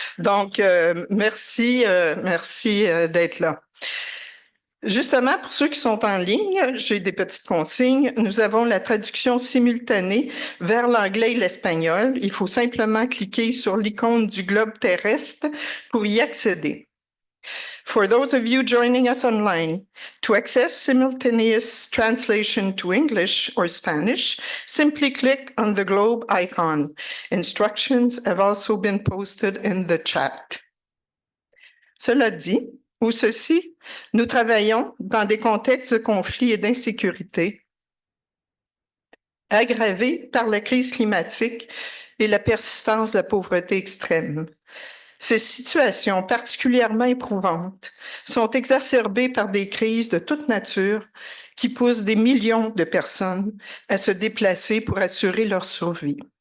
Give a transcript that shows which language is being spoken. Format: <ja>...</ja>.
<fr>Donc, merci d'être là. Justement, pour ceux qui sont en ligne, j'ai des petites consignes. Nous avons la traduction simultanée vers l'anglais et l'espagnol. Il faut simplement cliquer sur l'icône du globe terrestre pour y accéder.</fr> <en>For those of you joining us online, to access simultaneous translation to English or Spanish, simply click on the globe icon. Instructions have also been posted in the chat.</en> <fr>Cela dit, ou ceci, nous travaillons dans des contextes de conflit et d'insécurité aggravés par la crise climatique et la persistance de la pauvreté extrême. Ces situations particulièrement éprouvantes sont exacerbées par des crises de toute nature qui poussent des millions de personnes à se déplacer pour assurer leur survie.</fr>